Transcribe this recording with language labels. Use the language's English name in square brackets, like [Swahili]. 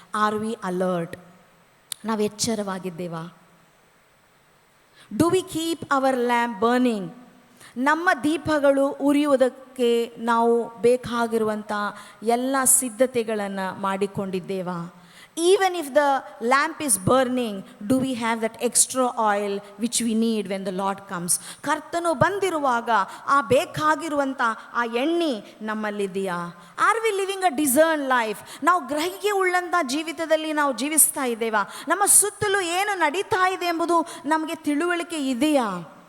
[English] Are we alert? [Kannada] ನಾವು ಎಚ್ಚರವಾಗಿದ್ದೇವಾ? [English] Do we keep our lamp burning? [Kannada] ನಮ್ಮ ದೀಪಗಳು ಉರಿಯುವುದಕ್ಕೆ ನಾವು ಬೇಕಾಗಿರುವಂಥ ಎಲ್ಲ ಸಿದ್ಧತೆಗಳನ್ನು ಮಾಡಿಕೊಂಡಿದ್ದೇವಾ? [English] Even if the lamp is burning, do we have that extra oil which we need when the Lord comes? [Kannada] ಕರ್ತನು ಬಂದಿರುವಾಗ ಆ ಬೇಕಾಗಿರುವಂಥ ಆ ಎಣ್ಣೆ ನಮ್ಮಲ್ಲಿದೆಯಾ? [English] Are we living a discern life? [Kannada] ನಾವು ಗ್ರಹಿಕೆ ಉಳ್ಳಂಥ ಜೀವಿತದಲ್ಲಿ ನಾವು ಜೀವಿಸ್ತಾ ಇದ್ದೇವಾ? ನಮ್ಮ ಸುತ್ತಲೂ ಏನು ನಡೀತಾ ಇದೆ ಎಂಬುದು ನಮಗೆ ತಿಳುವಳಿಕೆ ಇದೆಯಾ?